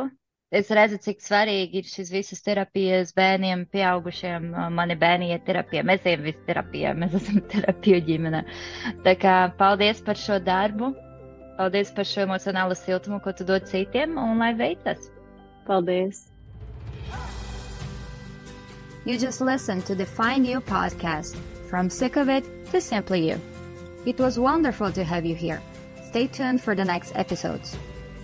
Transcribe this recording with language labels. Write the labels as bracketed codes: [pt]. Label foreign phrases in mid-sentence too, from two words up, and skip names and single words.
[lv] Es redzu, cik svarīgi ir šis visas terapijas bērniem, pieaugušiem. Mani bērni iet terapijā, mēs ejam visi terapijā, mēs esam terapiju ģimene. Tā kā paldies par šo darbu, paldies par šo emocionālo siltumu, ko tu dod citiem, un lai veicas. Paldies. [en] You just listened to the Find You podcast, from Sick of It to Simply You. It was wonderful to have you here. Stay tuned for the next episodes.